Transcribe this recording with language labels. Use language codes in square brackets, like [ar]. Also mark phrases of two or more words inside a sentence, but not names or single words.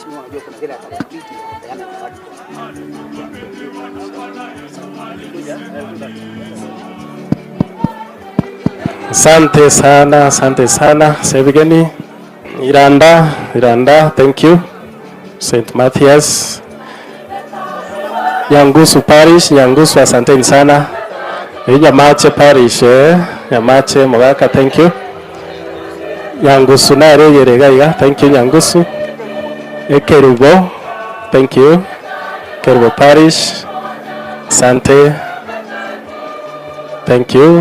[sw] Asante sana, asante sana. Sevigeni Iranda, [en] thank you. St. Matthias, [sw] Nyangusu Parish, Nyangusu, asanteni sana. Nyamache Parish, Nyamache Mogaka, [en] thank you. [guz] Nyangusu nare yeregaiga, [en] thank you Nyangusu. Kerubo, thank you. [sw] Kerubo Parish, asante, [en] thank you.